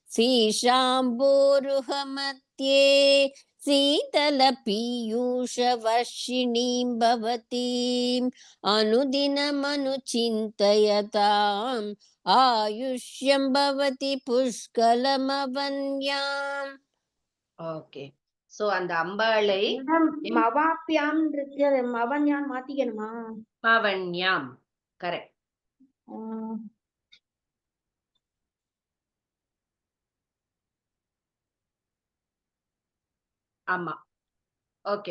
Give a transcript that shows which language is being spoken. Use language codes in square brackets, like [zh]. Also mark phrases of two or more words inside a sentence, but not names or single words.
[sa] शीर्षाम्भोरुहमध्ये शीतलपीयूषवर्षिणीं भवतीम् अनुदिनमनुचिन्तयताम् आयुष्यं भवति पुष्कलमवन्याम्. [ta] ओके, சோ அந்த அம்பாளை மவாப்பியாம் இருக்கு, அது மவன்யான் மாத்திக்கணுமா? மவன்யாம், கரெக்ட். ஆமா, ஓகே.